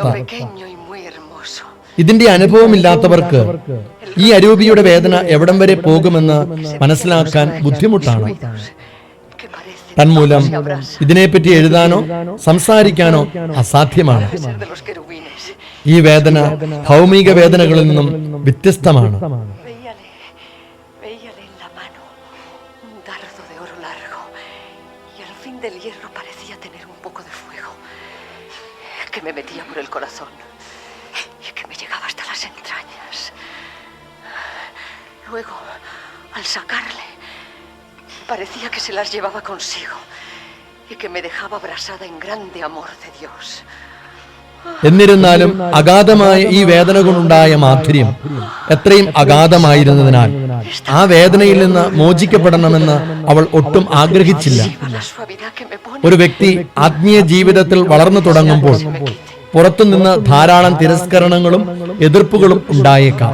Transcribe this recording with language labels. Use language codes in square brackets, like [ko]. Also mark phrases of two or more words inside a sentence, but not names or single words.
[ml] ഇതിന്റെ അനുഭവമില്ലാത്തവർക്ക് ഈ അരൂപിയുടെ വേദന എവിടം വരെ പോകുമെന്ന് മനസ്സിലാക്കാൻ ബുദ്ധിമുട്ടാണ്. തന്മൂലം ഇതിനെപ്പറ്റി എഴുതാനോ സംസാരിക്കാനോ അസാധ്യമാണ്. ഈ വേദന ഭൗമിക വേദനകളിൽ നിന്നും വ്യത്യസ്തമാണ്. [es] que me metía por el corazón y que me llegaba hasta las entrañas. Luego, al sacarle, parecía que se las llevaba consigo y que me dejaba abrasada en grande amor de Dios. [ml] എന്നിരുന്നാലും അഗാധമായ ഈ വേദന കൊണ്ടുണ്ടായ മാധുര്യം എത്രയും അഗാധമായിരുന്നതിനാൽ ആ വേദനയിൽ നിന്ന് മോചിക്കപ്പെടണമെന്ന് അവൾ ഒട്ടും ആഗ്രഹിച്ചില്ല. ഒരു വ്യക്തി ആത്മീയ ജീവിതത്തിൽ വളർന്നു തുടങ്ങുമ്പോൾ പുറത്തുനിന്ന് ധാരാളം തിരസ്കരണങ്ങളും എതിർപ്പുകളും ഉണ്ടായേക്കാം.